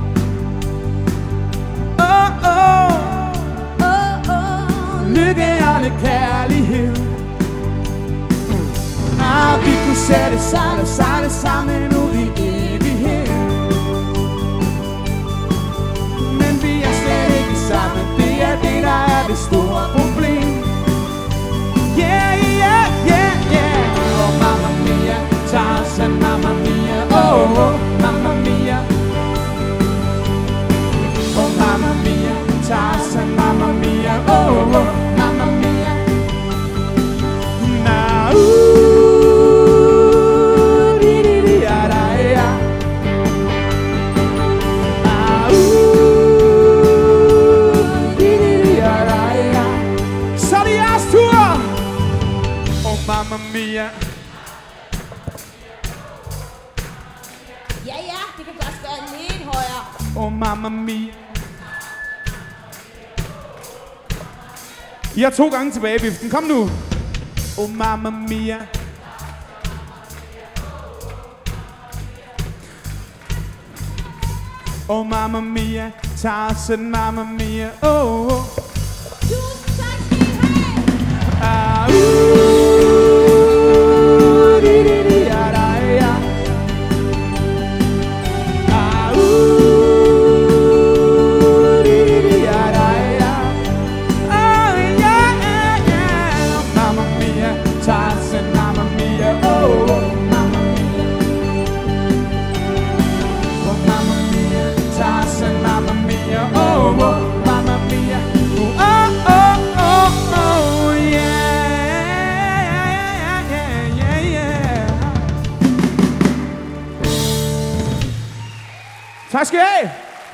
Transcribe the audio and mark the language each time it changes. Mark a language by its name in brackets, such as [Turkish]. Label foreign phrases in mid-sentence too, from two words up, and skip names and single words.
[Danish] Oh oh, oh oh, lykke og lidt kærlighed. Og vi kunne sætte sejle sammen ud i evighed. Men vi er slet ikke sammen, det er det, der er det store problem. Yeah, yeah, yeah, yeah. [Italian] Oh mamma mia, Tarzan, mamma mia, oh oh, mamma mia. Oh mamma mia, Tarzan, mamma mia, oh oh, mamma mia. Now ooh, di di di da da ya. Now ooh, di di di da da ya. [Danish] Så er det jeres tur. [Italian] Oh mamma mia. [Danish] Ja, ja, det kan godt være lidt højere. [Italian] Oh mamma mia. [Danish] I har 2 gange tilbage i biften. Kom nu. [Italian] Oh mamma mia. Oh mamma mia, Tarzan, mamma mia, oh oh. [Danish] Tusind tak skal I have. Di di di da da ya. Di di di da da ya. Oh yeah yeah yeah. Mamma mia, Tarzan, mamma mia, oh oh, mamma mia. Oh mamma mia, Tarzan, mamma mia, oh oh, mamma mia. Oh oh oh oh yeah yeah yeah yeah. Tak skal I have.